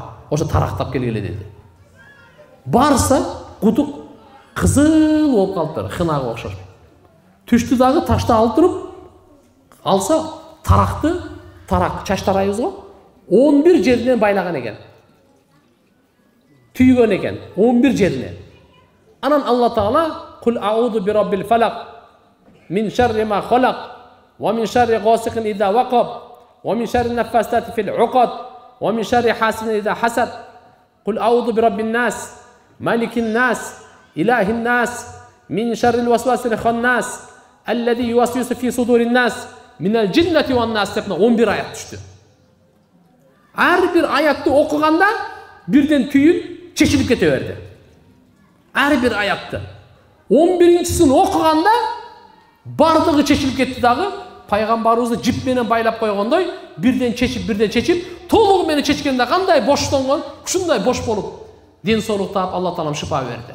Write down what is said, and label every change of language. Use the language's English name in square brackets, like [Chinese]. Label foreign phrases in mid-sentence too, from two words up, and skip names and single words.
[Kyrgyz] Ошо тарактап келгиле деди. Барса, кудук кызыл болуп калыптыр, хынага окшош. Түштү дагы ташты алып туруп, алса таракты, тарак чач тарайбыз го, 11 жеринен байлаган экен. Түйгөн экен, 11 жеринен. Анан Алла Таала [Arabic] قل أعوذ برب الفلق من شر ما خلق ومن شر غاسق إذا وقب ومن شر النفاثات في العقد ومن شر حاسد إذا حسد. قل أعوذ برب الناس ملك الناس إله الناس من شر الوسواس الخناس الذي يوسوس في صدور الناس من الجنة والناس [Kyrgyz] деп 11 аят түштү. Ар бир аятты окуганда бирден түйүн чечилип кете берди. Ар бир аятты 11-син окуганда бардыгы чечилип кетти дагы, пайгамбарыбызды жип менен байлап койгондой, бирден чечип, толугу менен чечкенде кандай боштонгон, ушундай бош болуп, ден соолук таап Алла Таалам шифа берди.